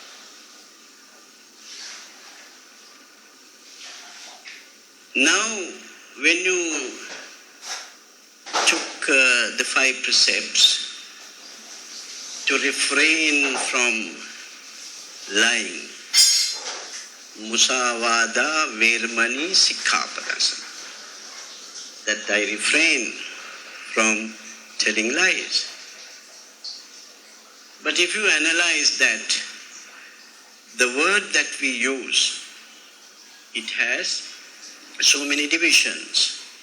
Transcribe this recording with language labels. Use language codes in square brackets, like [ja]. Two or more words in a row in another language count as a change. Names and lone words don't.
[en] Now, when you took the 5 precepts to refrain from lying, [pi] musavada vermani sikkhapadasa, [en] that I refrain from telling lies. But if you analyze that, the word that we use, it has so many divisions.